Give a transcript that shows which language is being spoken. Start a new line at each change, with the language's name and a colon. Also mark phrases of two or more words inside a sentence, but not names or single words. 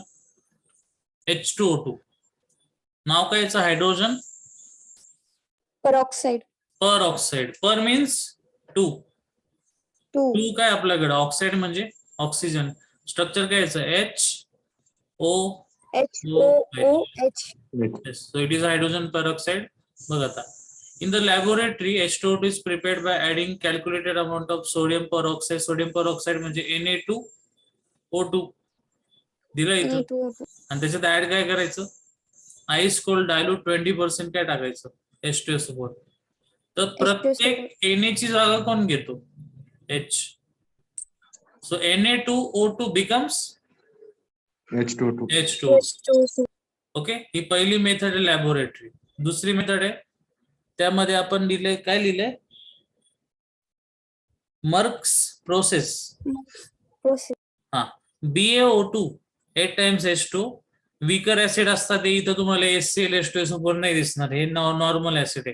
Marathi: H2O2. नाव काय याचं? हायड्रोजन पेरॉक्साईड.
English: per oxide. per means 2. 2
Marathi: 2 काय आपल्याकडे? ऑक्साईड म्हणजे ऑक्सिजन. स्ट्रक्चर काय याचं? HO. HOOH.
English: Yes, so it is hydrogen peroxide.
Marathi: बघ आता.
English: In the laboratory, H2O2 is prepared by adding calculated amount of sodium peroxide. Sodium peroxide
Marathi: म्हणजे Na2O2 दिलं इथं. Na2O2. आणि त्याच्यात ऍड काय करायचं?
English: ice cold dilute
Marathi: 20% काय टाकायचं? H2O सोबत. तर प्रत्येक Na ची जागा कोण घेतो?
English: H. So Na2O2 becomes H2O2. H2O.
Marathi: ओके, ही पहिली मेथड आहे लॅबोरेटरी. दुसरी मेथड आहे त्यामध्ये आपण लिहिले काय लिहिले?
English: Merck's process. Process.
Marathi: हा, BaO2 8 टाइम्स H2.
English: weaker acid
Marathi: असतात ते इथं तुम्हाला HCl H2 सोबत नाही दिसणार, हे
English: normal acid
Marathi: आहे.